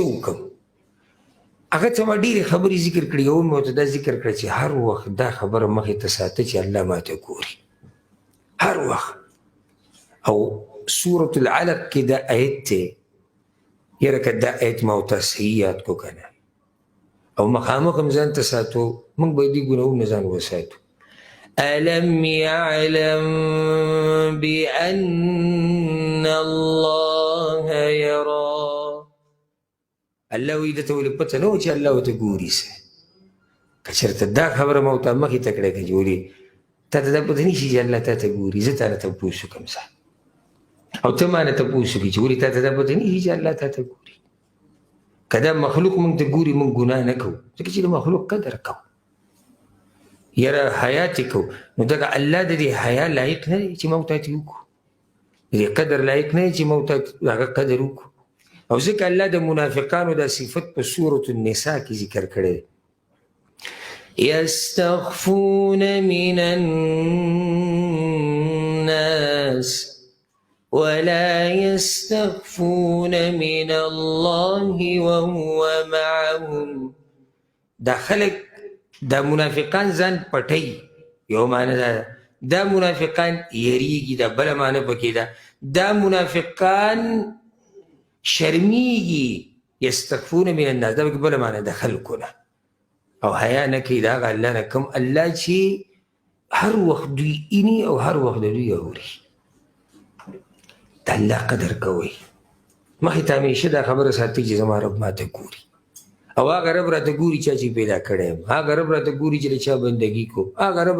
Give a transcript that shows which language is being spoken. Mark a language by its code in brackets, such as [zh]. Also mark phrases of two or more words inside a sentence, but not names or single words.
[ps] وکړم هغه ته ما ډېرې خبرې ذکر کړي یو مې ورته دا ذکر کړه چې هر وخت دا خبره مخې ته ساته چې الله ماته ګوري هر وخت او سورة العلق کې دا آیت دی یاره که دا آیت ما ورته صحیح یاد کو که نه او مخامخ هم ځان ته ساتو موږ باید دې ګناهونه ځان وساتو [ar] ألم يعلم بأن الله يرى [ps] الله وی دته ولې پته نه و چې الله ورته ګوري څه که چېرته دا خبره ما ورته مخې ته کړې که چې ولې تا ته دا پته نه شي چې الله تا ته ګوري زه تا نه تپوس وکړم څه او ته ما نه تپوس وکړې چې ولې تا ته دا پته نه شي چې الله تا ته ګوري که دا مخلوق موږ ته ګوري موږ ګناه نه کوو ځکه چې د مخلوق قدر کوو یاره حیا چې کوو نو دغه الله د دې حیا لایق نه دی چې موږ ته یې وکړو د دې قدر لایق نه دی چې موږ ته هغه قدر وکړو او ځکه الله د منافقانو دا صفت په سورة النساء کې ذکر کړی [ar] یستخفون من الناس ولا يستخفون من الله وهو معهم [ps] دا خلق دا منافقان ځان پټي یو معنی دا منافقان یریږي دا بله معنی پکې ده دا منافقان شرمیږي [ar] یستخفون من الناس [ps] دا بله معنی د خلکو نه او حیا نه کوي د هغه الله نه کوم الله چې هر وخت دوی ایني او هر وخت د دوی اوري د الله قدر کوئ مخې ته همیشه دا خبره ساتئ چې زما رب ماته ګوري او هغه رب راته ګوري چا چې پیدا کړی یم هغه رب راته ګوري چې د چا بندګي کو هغه رب